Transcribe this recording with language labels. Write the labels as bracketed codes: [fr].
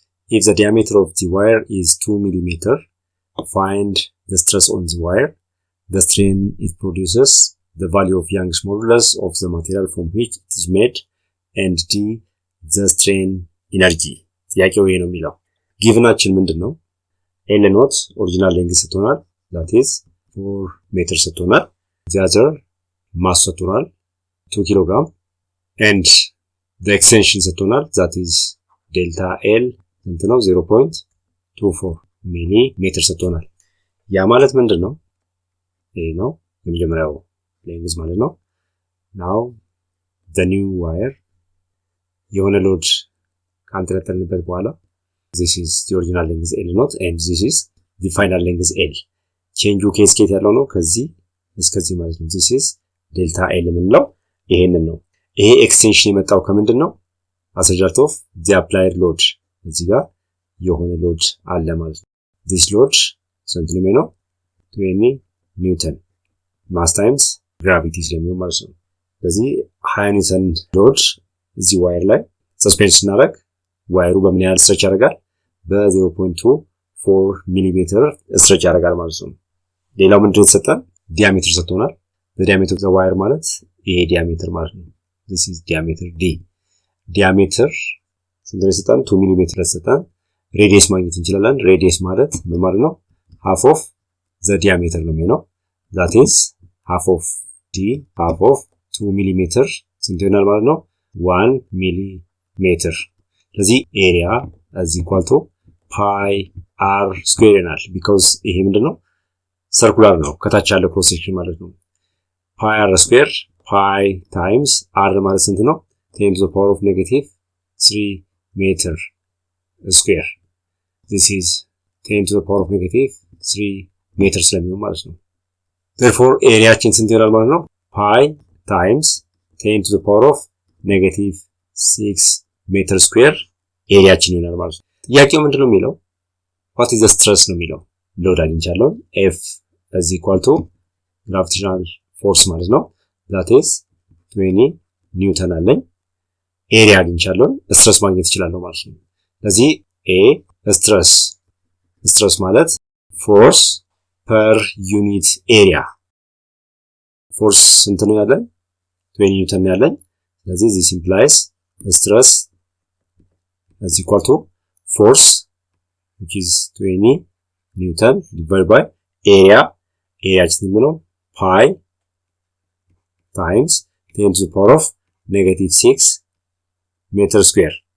[en] If the diameter of the wire is 2 millimeter, find the stress on the wire, the strain it produces, the value of Young's modulus of the material from which it is made, and D, the strain energy. [am] ጥያቄው ይሄ ነው የሚለው። ጊቭናችን ምንድነው? L ኖት ኦሪጂናል ሌንግዝ ሰጥቶናል፣ [en] that is [am] 4 ሜትር ሰጥቶናል። [en] the other [am] ማስ ሰጥቶናል 2 kg [en] and the extension [am] ሰጥቶናል, [en] that is delta L [am] ስንት ነው? 0.24 ሚሊ ሜትር ሰጥቶናል። ያ ማለት ምንድነው? ይሄ ነው የመጀመሪያው ሌንግዝ ማለት ነው። [en] now the new wire [am] የሆነ ሎድ ካንተለተልንበት በኋላ [en] this is the original length L not and this is the final length L. [am] ቼንጁ ከስኬት ያለው ነው ከዚህ እስከዚህ ማለት ነው። [en] this is delta L [am] ምንለው ይሄንን ነው። ይሄ ኤክስቴንሽን የመጣው ከምንድን ነው? [en] as a result of the applied load። [am] እዚህ ጋር የሆነ ሎድ አለ ማለት ነው። [en] this load [am] ስንት ነው የሚሆነው? 20 ኒውተን ማስ ታይምስ ግራቪቲ ስለሚሆን ማለት ነው። ስለዚህ 20 ኒውተን ሎድ እዚህ ዋየር ላይ ሰስፔንድ ስናደርግ ዋየሩ በምን ያህል ስትሬች ያደርጋል? በ0.24 ሚሊሜትር ስትሬች ያደርጋል ማለት ነው። ሌላው ምንድነው የተሰጠን? ዲያሜትር ሰጥቶናል። በዲያሜትር ዘ ዋየር ማለት ይሄ ዲያሜትር ማለት ነው። [en] this is diameter D። [am] ዲያሜትር ስንት ነው የተሰጠን? 2 ሚሊሜትር የተሰጠን። ሬዲየስ ማግኘት እንችላለን። ሬዲየስ ማለት ምን ማለት ነው? [en] half of the diameter [am] ነው የሚሆነው። [en] that is half of D half of 2 [am] ሚሊሜትር ስንት ይሆናል ማለት ነው? [en] 1 [am] ሚሊሜትር። ስለዚህ ኤሪያ [en] as equal to pi r square [am] ይሆናል። [en] because [am] ይሄ ምንድነው? ሰርኩላር ነው፣ ከታች ያለ ክሮስ ሴክሽን ማለት ነው። [en] pi r square pi times r [am] ማለት ስንት ነው? [en] 10 to the power of negative 3 meter square. this is 10 to the power of negative 3 meter [am] ስለሚሆን ማለት ነው። [en] therefore [am] ኤሪያችን ስንት ይሆናል ማለት ነው? [en] pi times 10 to the power of negative 6 meter square [am] ኤሪያችን ይሆናል ማለት ነው። ጥያቄው ምንድነው የሚለው? [en] what is the stress [am] ነው የሚለው። ሎድ አግኝቻለሁ። [en] F is equal to gravitational force [am] ማለት ነው። [en] that is 20 [am] ኒውተን አለኝ። ኤሪያ አግኝቻለሁ። ስትረስ ማግኘት እችላለሁ ማለት ነው። ስለዚህ A ስትረስ ማለት [en] force per unit area። [am] force ስንት ነው ያለኝ? [en] 20 [am] ኒውተን ነው ያለኝ። ስለዚህ [en] this implies stress is equal to force which is 20 Newton divided by area. area [am] ስንት ነው? [en] pi times 10 to the power of negative 6 meter square.